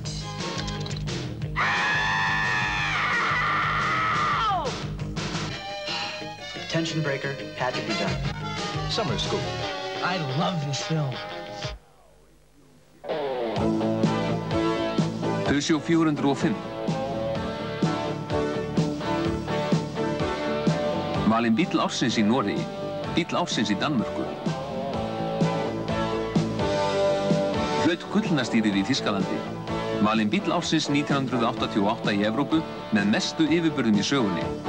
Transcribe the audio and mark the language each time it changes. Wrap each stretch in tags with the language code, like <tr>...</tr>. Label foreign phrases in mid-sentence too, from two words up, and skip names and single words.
<en>Tension breaker had to be done. Summer school. I love this film. Peugeot 405.</en> <is>Valinn bíll ársins í Noregi, bíll ársins í Danmörku. Hlaut gullnastýrið í Þýskalandi. Valinn bíll ársins 1988 í Evrópu með mestu yfirburðum í sögunni.</is>